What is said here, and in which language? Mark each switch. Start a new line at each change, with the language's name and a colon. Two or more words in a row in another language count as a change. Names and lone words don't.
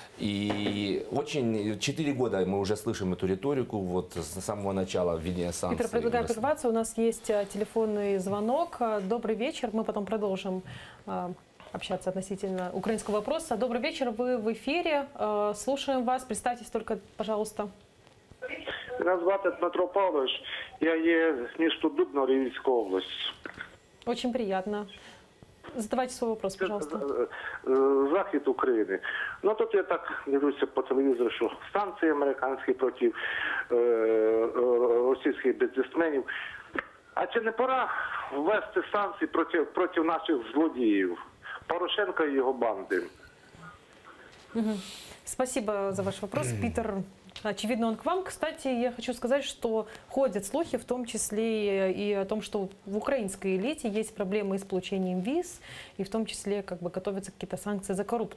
Russian: И 4 года мы уже слышим эту риторику, вот с самого начала введения санкций. Питер, предлагаю прерваться, у нас есть телефонный звонок. Добрый вечер, мы потом продолжим общаться относительно украинского вопроса. Добрый вечер, вы в эфире, слушаем вас, представьтесь только, пожалуйста.
Ukrainian: Мене звати Дмитро Павлович, я є з міста Дубно, Рівненська область.
Russian: Очень приятно. Задавайте свой вопрос, пожалуйста.
Ukrainian: Захід України. Ну тут я так дивлюся по телевізору, що санкції американські проти російських бізнесменів. А чи не пора ввести санкції проти наших злодіїв, Порошенка
Russian: и его банды? Спасибо за ваш вопрос, Питер. Очевидно, он к вам. Кстати, я хочу сказать, что ходят слухи, в том числе и о том, что в украинской элите есть проблемы с получением виз, и в том числе как бы готовятся какие-то санкции за коррупцию.